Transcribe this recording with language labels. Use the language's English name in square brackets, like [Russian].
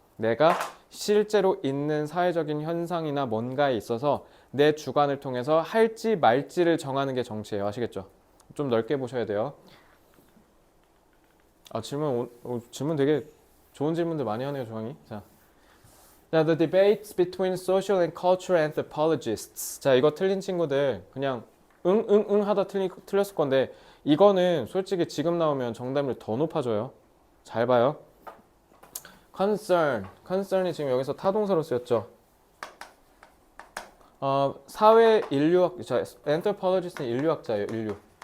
[Korean] 내가 실제로 있는 사회적인 현상이나 뭔가에 있어서 내 주관을 통해서 할지 말지를 정하는 게 정치예요. 아시겠죠? 좀 넓게 보셔야 돼요. 질문 되게 좋은 질문들 많이 하네요, 조항이. [English] 자, the debates between social and cultural anthropologists. [Korean] 자, 이거 틀린 친구들 그냥 응 하다 틀렸을 건데 이거는 솔직히 지금 나오면 정답률 더 높아져요. 잘 봐요. concern이 지금 여기서 타동사로 쓰였죠. 사회 인류학, 자, anthropologist는 인류학자예요, 인류.